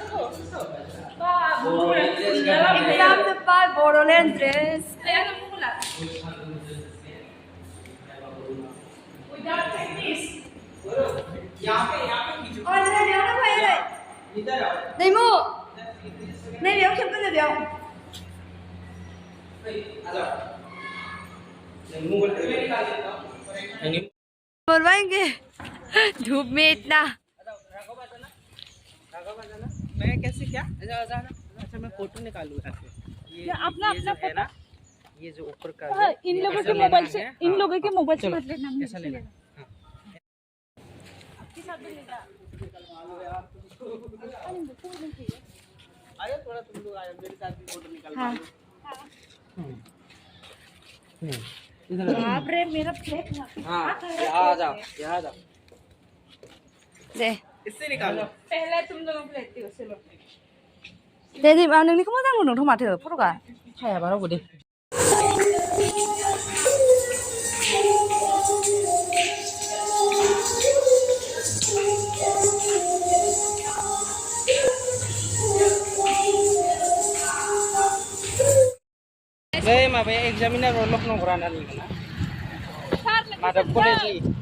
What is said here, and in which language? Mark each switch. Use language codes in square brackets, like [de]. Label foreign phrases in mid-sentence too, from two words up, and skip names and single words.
[brx] एग्जाम जोब्बाय बड'लेण्ड ड्रेस दैमु नैबेयाव खेबगोन बेयाव मोनबाय [hi] धूप में इतना मैं कैसे क्या अच्छा मैं फोटो निकालूँ ऐसे ये अपना ये जो है ना ये जो ऊपर का इन लोगों के मोबाइल से इन लोगों के मोबाइल से मत लेना ऐसा लेना आयो थोड़ा तुम लोग आयो मेरे साथ भी फोटो निकाल हाँ बाप रे मेरा प्लेट ना हाँ यहाँ आ जाओ दे इससे निकालो पहले तुम लोगों प्लेट थी उससे लो [brx] दे दे नोंनिखौ मोजां नुदोंथ' माथो फट'आ हायाबा रावबो दे नै माबाया एग्जामिनार लखनऊ रानानि ना माधव कलेजनि